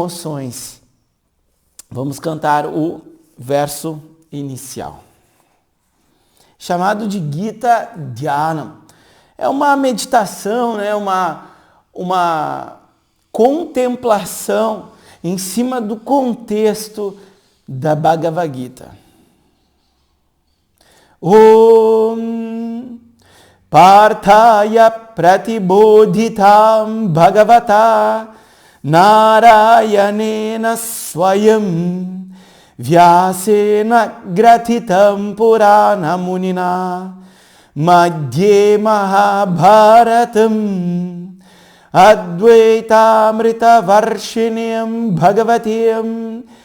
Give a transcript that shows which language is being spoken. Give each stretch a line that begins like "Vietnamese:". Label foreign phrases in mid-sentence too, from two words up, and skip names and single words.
Portuguese: Vamos cantar o verso inicial, chamado de Gita Dhyanam. É uma meditação, né? uma contemplação em cima do contexto da Bhagavad Gita.
Sanskrit: ॐ पार्थाय प्रतिबोधितां भगवता नारायणेन स्वयं व्यासेन ग्रथितां पुराणमुनिना मध्ये महाभारतम् अद्वैतामृत वर्षिणीं भगवतीम्